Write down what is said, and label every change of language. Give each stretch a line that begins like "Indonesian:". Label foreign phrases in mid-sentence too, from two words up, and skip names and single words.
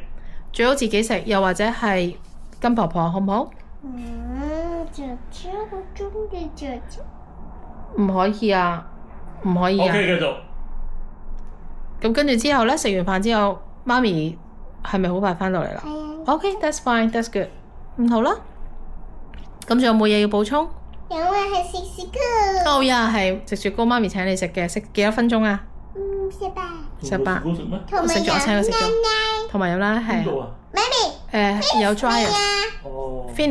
Cantonese: 最好自己食，又或者係跟婆婆，好唔好？姐姐好中意姐姐。唔可以啊，唔可以啊。 OK，繼續。咁跟住之後咧，食完飯之後，媽咪係咪好快翻到嚟啦？係啊。
English: OK，that's fine，that's good。
Cantonese: 好啦，咁仲有冇嘢要補充？因為係食雪糕。哦呀，係食雪糕，媽咪請你食嘅，食幾多分鐘啊 18。 18 食咩？同埋食咗，我請佢食咗，奶同埋飲啦，係邊度啊？媽咪。有 dry 啊哦。